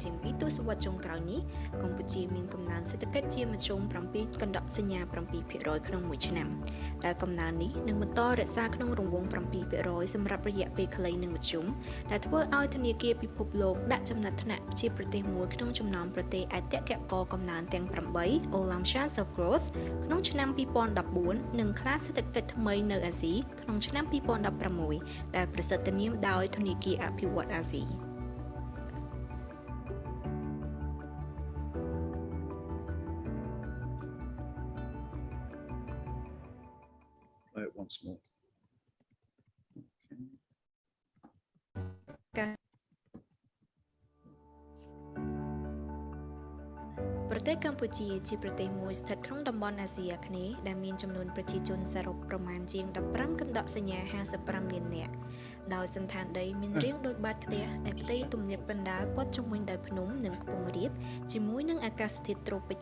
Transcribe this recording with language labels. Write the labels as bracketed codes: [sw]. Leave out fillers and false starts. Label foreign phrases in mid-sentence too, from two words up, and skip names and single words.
[km] ជាង 2 ទសវត្សរ៍ចុងក្រោយនេះ កម្ពុជាមានកំណើនសេដ្ឋកិច្ចជាមធ្យម 7 កណ្ដកសញ្ញា 7% ក្នុងមួយឆ្នាំ ដែលកំណើននេះនឹងបន្តរក្សាក្នុងរង្វង់ 7% សម្រាប់រយៈពេលខ្លីនិងមធ្យម ដែលធ្វើឲ្យធនាគារពិភពលោកដាក់ចំណាត់ថ្នាក់ជាប្រទេសមួយក្នុងចំណោមប្រទេសអតិថិករកំណើនទាំង 8 [en] Olam Chance of Growth [km] ក្នុងឆ្នាំ 2014 និងខ្លាសេដ្ឋកិច្ចថ្មីនៅអាស៊ីក្នុងឆ្នាំ 2016 ដែលប្រសិទ្ធនាមដោយធនាគារអភិវឌ្ឍន៍អាស៊ី [en] Play it once more. Okay. [km] ប្រទេសកម្ពុជាជាប្រទេសមួយស្ថិតក្នុងតំបន់អាស៊ីអាគ្នេយ៍ដែលមានចំនួនប្រជាជនសរុបប្រមាណជាង 15 កណ្ដកសញ្ញា 55 លាននាក់ ដោយសន្តានដីមានរាងដូចបាតផ្ទះដែលផ្ទៃទំនាបកណ្ដាលព័ទ្ធជុំវិញដោយភ្នំនិងខ្ពង់រាបជាមួយនឹងអាកាសធាតុត្រូពិច